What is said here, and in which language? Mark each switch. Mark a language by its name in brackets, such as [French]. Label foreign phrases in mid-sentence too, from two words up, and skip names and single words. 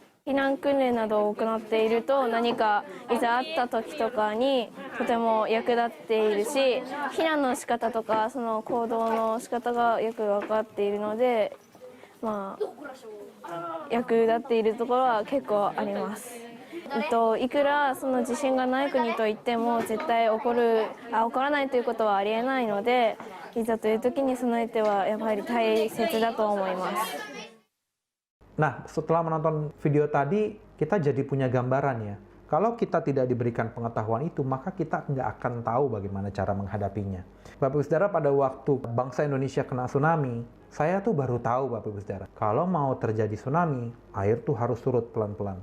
[Japanese] 避難訓練などを行っていると、何かいざあった時とかにとても役立っているし、避難の仕方とかその行動の仕方がよく分かっているので、役立っているところは結構あります。いくらその地震がない国といっても絶対起こらないということはありえないので、いざという時に備えてはやっぱり大切だと思います。 [Indonesian] Nah, setelah menonton video tadi, kita jadi punya gambaran ya. Kalau kita tidak diberikan pengetahuan itu, maka kita nggak akan tahu bagaimana cara menghadapinya. Bapak Ibu Saudara, pada waktu bangsa Indonesia kena tsunami, saya tuh baru tahu Bapak Ibu Saudara, kalau mau terjadi tsunami, air tuh harus surut pelan-pelan.